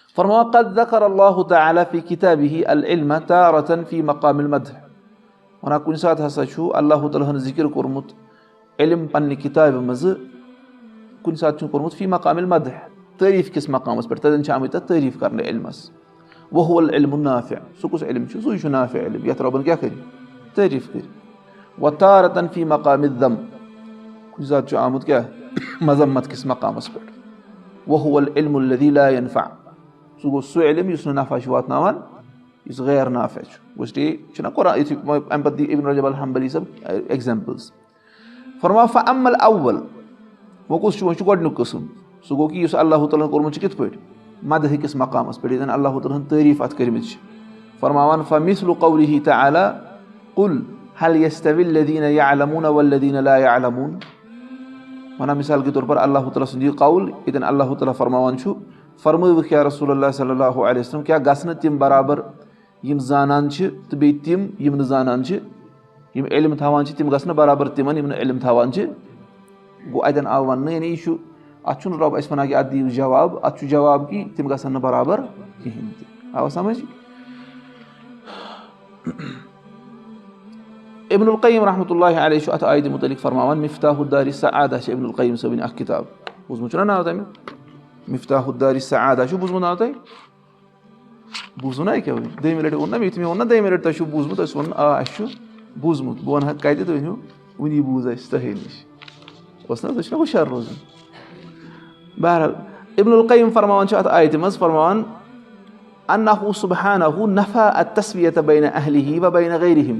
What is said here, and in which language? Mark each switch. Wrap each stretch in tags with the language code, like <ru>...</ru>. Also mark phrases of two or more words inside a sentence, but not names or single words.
<ar>فرماوان قد ذكر الله تعالى في كتابه العلم تارة في مقام المدح.</ar> <ks>ونا كُنہِ ساتہٕ ہسا چھُ اللہ تعالیٰ ہن ذِکر کوٚرمُت علم پننہِ کِتابہِ منٛزٕ کُنہِ ساتہٕ چھُ کوٚرمُت</ks> <ar>فی مقام المدح</ar> <ks>تعریٖف کِس مقامس پٮ۪ٹھ تتٮ۪ن چھِ آمٕتۍ تتھ تعریٖف کرنہٕ علمس.</ks> <ar>وهو العلم النافع</ar> <ks>سُہ کُس علم چھُ سُے چھُ نافع علم یتھ رۄبن کیاہ کرِ تعریٖف کرِ.</ks> <ar>وتارة في مقام الذم</ar> <ks>کُنہِ ساتہٕ چھُ آمُت کیاہ مذمت کِس مقامس پٮ۪ٹھ.</ks> <ar>وهو العلم الذي لا ينفع</ar> <ks>سُہ گوٚو سُہ علم یُس نہٕ نفع چھُ واتناوان یُس غیر نافع چھُ. گوٚو سٹے چھُنہ قرآن یِتھُے امہِ پتہٕ دی ابن رجب الحنبلی صٲب ایگزامپلز. فرماوان</ks> <ar>فأما الأول</ar> <ks>وۄنۍ کُس چھُ وۄنۍ چھُ گۄڈنیُک قٕسم سُہ گوٚو کہِ یُس اللہ تعالیٰ ہن کوٚرمُت چھُ کِتھ پٲٹھۍ مدحِ کِس مقامس پٮ۪ٹھ ییٚتٮ۪ن اللہ تعالیٰ ہن تعریٖف اتھ کٔرمٕتۍ چھِ.</ks> <ar>فرماوان فمثل قوله تعالى قل هل يستوي الذين يعلمون والذين لا يعلمون.</ar> <ks>ونان مثال کے طور پر اللہ تعالیٰ سُنٛد یہِ قول ییٚتٮ۪ن اللہ تعالیٰ فرماوان چھُ فرمٲوُکھ</ks> <ar>یا رسول اللہ صلی اللہ علیہ وسلم</ar> <ks>کیٛاہ گژھنہٕ تِم برابر یِم زانان چھِ تہٕ بیٚیہِ تِم یِم نہٕ زانان چھِ یِم علم تھاوان چھِ تِم گژھنہٕ برابر تِمن یِم نہٕ علم تھاوان چھِ. گوٚو اتٮ۪ن آو وننہٕ یعنی یہِ چھُ اتھ چھُنہٕ رۄب اسہِ ونان کہِ اتھ دِیِو جواب اتھ چھُ جواب کہِ تِم گژھن نہٕ برابر کِہینۍ تہِ. آوا سمجھ. ابن القیم</ks> <ar>رحمۃ اللہ علیہ</ar> <ks>چھُ اتھ آیتہِ مُتعلق فرماوان مفتاح الدار السعادہ چھِ ابن القیم صٲبٕنۍ اکھ کِتاب بوٗزمُت چھُنہ ناو تمیُک مفتاح الدار السعادہ چھُ بوٗزمُت ناو تۄہہِ بوٗزوُ نا کیٛاہ وۄنۍ دوٚیمہِ لٹہِ ووٚن نا مےٚ یُتھُے مےٚ ووٚن نا دوٚیمہِ لٹہِ تۄہہِ چھُو بوٗزمُت أسۍ ووٚن آ اَسہِ چھُ بوٗزمُت بہٕ وَنہٕ ہا کَتہِ تُہۍ ؤنِو وٕنی بوٗز اَسہِ تۄہے نِش اوس نہ تُہۍ چھُو نہ ہُشار روزُن. بہرحال ابن القیم فرماوان چھُ اتھ آیتہِ منٛز فرماوان</ks> <ar>انہُ سبحانہُ نفا التسویۃ بین اہلہ و بین غیرہم.</ar>